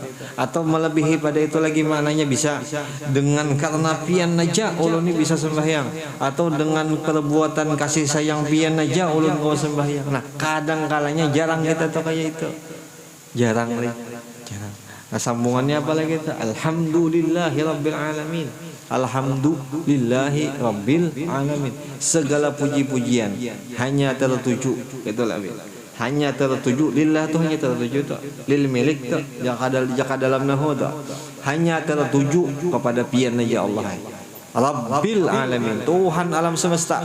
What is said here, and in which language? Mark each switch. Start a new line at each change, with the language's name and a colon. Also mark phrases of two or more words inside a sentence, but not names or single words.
Banjar: Atau melebihi pada itu lagi maknanya bisa dengan karena pian aja ulun ini bisa sembahyang, atau dengan perbuatan kasih sayang pian aja ulun kau sembahyang. Nah kadang kalanya jarang kita tuh kayak itu, jarang. Nah sambungannya apa lagi itu?
Arabic: الحمد لله رب العالمين. الحمد لله رب العالمين.
Banjar: Segala puji-pujian hanya tertuju, itulah hanya tertuju lillah tuh, hanya tertuju tuh lil milik tuh jaka dalam nahu tuh hanya tertuju kepada pian aja
Arabic: الله رب العالمين,
Banjar: Tuhan alam semesta.